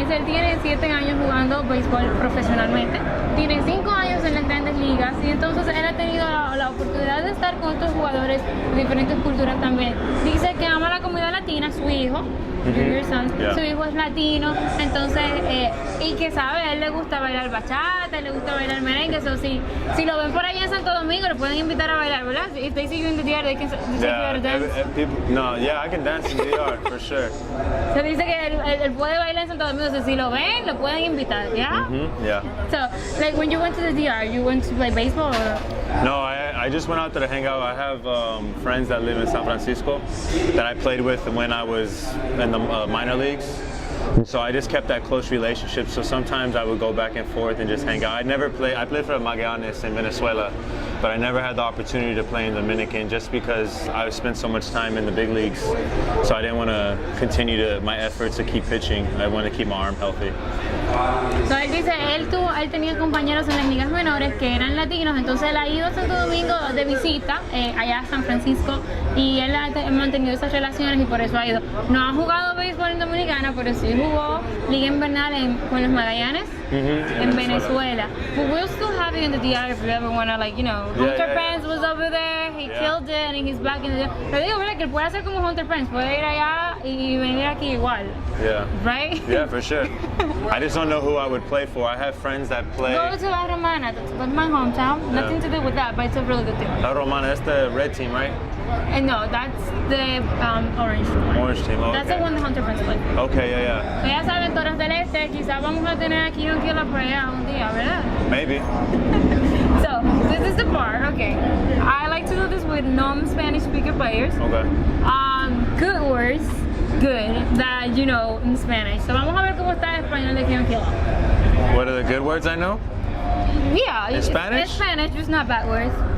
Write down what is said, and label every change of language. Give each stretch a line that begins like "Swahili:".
Spanish: Dice, él tiene 7 años jugando béisbol profesionalmente, tiene 5 años en las grandes ligas, y entonces él ha tenido la oportunidad de estar con otros jugadores de diferentes culturas también. Dice que ama la comida latina, su hijo, su hijo es latino, entonces, y que sabe, a él le gusta bailar bachata, le gusta bailar merengue, eso sí, si lo ven por allá en Santo Domingo, lo pueden invitar a bailar, ¿verdad?
English: If they see you in the DR, they can take you to dance. I can dance in the DR, for sure.
Spanish: Se dice que él puede bailar en Santo Domingo, entonces si lo ven, lo pueden invitar, ¿ya?
English: Yeah. So, like when you went to the DR, you went to play baseball or? No, I just went out there to hang out. I have friends that live in San Francisco that I played with when I was in the minor leagues. And so I just kept that close relationship. So sometimes I would go back and forth and just hang out. I played for Magallanes in Venezuela, but I never had the opportunity to play in Dominican just because I spent so much time in the big leagues. So I didn't want to continue my efforts to keep pitching. I wanted to keep my arm healthy.
Spanish: So él dice, él tenía compañeros en las ligas menores que eran latinos, entonces él ha ido a Santo Domingo de visita, allá a San Francisco, y él ha mantenido esas relaciones y por eso ha ido. No ha jugado béisbol en Dominicana, pero sí jugó liga invernal con los Magallanes en Venezuela.
English: But we'll still have you in the DR if you ever want to, like, you know, Hunter Pence was over there, he killed it, and he's back in the DR.
Spanish: Pero digo, ¿verdad? Que él puede hacer como Hunter Pence, puede ir allá y venir aquí igual.
English: Yeah. Right? Yeah, for sure. I just don't know who I would play for. I have friends that play. Go to La Romana, that's my hometown. Yeah. Nothing to do with that, but it's a really good team. La Romana, that's the red team, right? And no, that's the orange one. Orange team, okay. That's the one the Hunter Pence played. Okay, yeah.
Spanish: So ya saben, Toros del Este, quizás vamos a tener aquí un kilo por allá un día, ¿verdad?
English: Maybe. So, this is the part, okay. I like to do this with non-Spanish speaker players. Okay. Good words, good, that you know in Spanish.
Spanish: So vamos a ver cómo está el español de Keone Kela.
English: What are the good words I know? Yeah. In Spanish? It's Spanish, just not bad words.